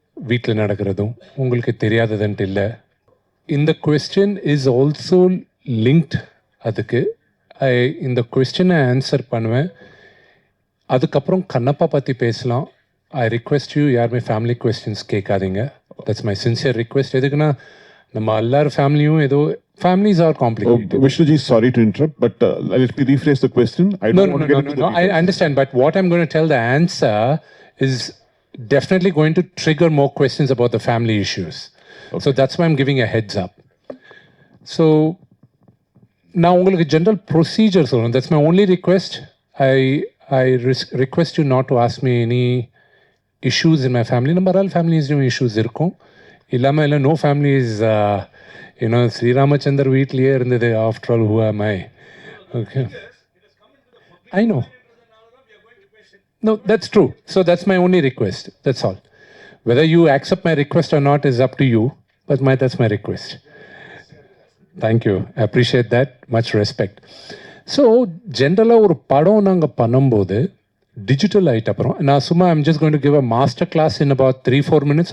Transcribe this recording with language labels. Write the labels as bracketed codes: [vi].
[ta] வீட்டில் நடக்கிறதும் உங்களுக்கு தெரியாததுன்ட்டு இல்லை. [en] இந்த question is also linked. [ta] அதுக்கு இந்த கொஸ்டினை ஆன்சர் பண்ணுவேன். அதுக்கப்புறம் கண்ணப்பா பற்றி பேசலாம். [en] I request you, [ta] யாருமே ஃபேமிலி கொஸ்டின்ஸ் கேட்காதீங்க. [en] That's my sincere request. [ta] எதுக்குன்னா நம்ம எல்லாரும் ஃபேமிலியும் ஏதோ [en] families are complicated. Vishnuji, sorry to interrupt, but let me rephrase the question. No, I understand, but what I'm going to tell the answer is definitely going to trigger more questions about the family issues. Okay. So that's why I'm giving a heads up. So now [ta] உங்களுக்கு general procedure சொல்லணும். [en] That's my only request. I request you not to ask me any issues in my family. [ta] நம்ம [en] all families issues [ta] இருக்கும். இல்லாமல் இல்லை, [en] no family is [ta] ஸ்ரீராமச்சந்தர் வீட்லேயே இருந்தது. [en] After all, who am I? Okay. I know. No, that's true. So that's my only request. That's all. Whether you accept my request or not is up to you, but that's my request. Thank you. I appreciate that. Much respect. [ta] So, ஜென்ரலாக ஒரு படம் நாங்கள் பண்ணும்போது digital ஆகிட்ட அப்புறம் நான் சும்மா [en] I'm just going to give a master class in about 3-4 minutes.